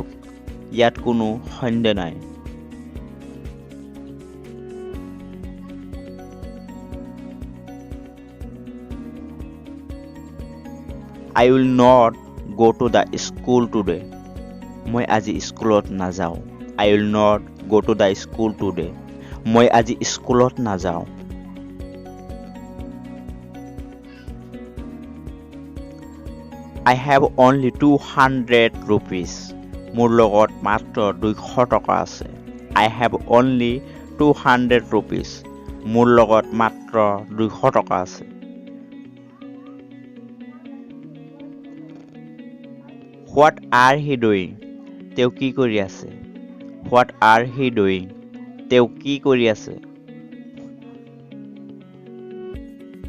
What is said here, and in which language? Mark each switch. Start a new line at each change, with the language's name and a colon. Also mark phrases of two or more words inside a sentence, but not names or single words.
Assamese: ইয়াত কোনো সন্দেহ নাই।
English: I will not go to the school today.
Assamese: মই আজি স্কুলত নাযাওঁ।
English: I will not go to the school today.
Assamese: মই আজি স্কুলত নাযাওঁ।
English: I have only 200 rupees.
Assamese: মোৰ লগত মাত্ৰ 200 টকা আছে। I have only 200 rupees. মোৰ লগত মাত্ৰ 200 টকা আছে।
English: What are he doing?
Assamese: তেওঁ কি কৰি আছে?
English: What are he doing?
Assamese: তেওঁ কি কৰি আছে?